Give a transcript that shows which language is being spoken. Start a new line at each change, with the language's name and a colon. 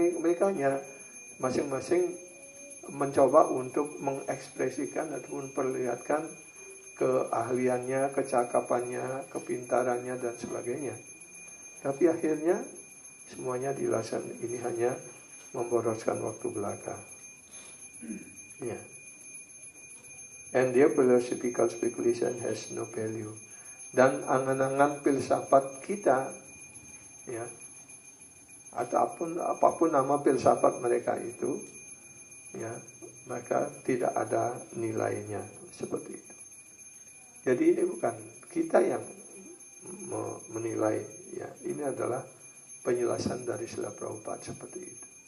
Indonesian: Mereka hanya masing-masing mencoba untuk mengekspresikan ataupun memperlihatkan keahliannya, kecakapannya, kepintarannya, dan sebagainya. Tapi akhirnya semuanya dilasan ini hanya memboroskan waktu belaka. Yeah.
English: And their philosophical speculation has no value.
Indonesian: Dan angan-angan filsafat kita, ya, ataupun apapun nama filsafat mereka itu, ya, maka tidak ada nilainya seperti itu. Jadi ini bukan kita yang menilai, ya, ini adalah penjelasan dari Srila Prabhupada seperti itu.